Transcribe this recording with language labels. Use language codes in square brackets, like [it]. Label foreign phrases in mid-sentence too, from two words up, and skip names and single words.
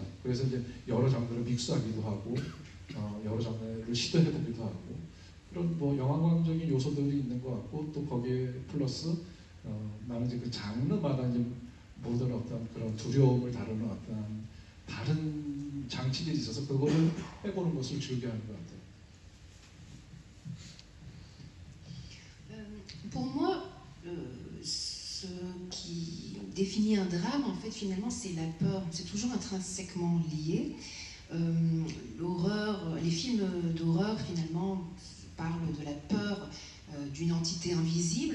[ko] 그래서 이제 여러 장르를 믹스하기도 하고 여러 장르를 시도해보기도 하고 그런 영화관적인 요소들이 있는 것 같고 또 거기에 플러스 나는 이제 그 장르마다 이제 모든 어떤 그런 두려움을 다루는 어떤 다른 장치들이 있어서 그거를 해보는 것을 즐겨하는 것 같아요. [fr] Pour moi, ce qui définit un drame, en fait, finalement, c'est la peur. C'est toujours intrinsèquement lié. L'horreur, les films d'horreur, finalement, parlent de la peur d'une entité invisible.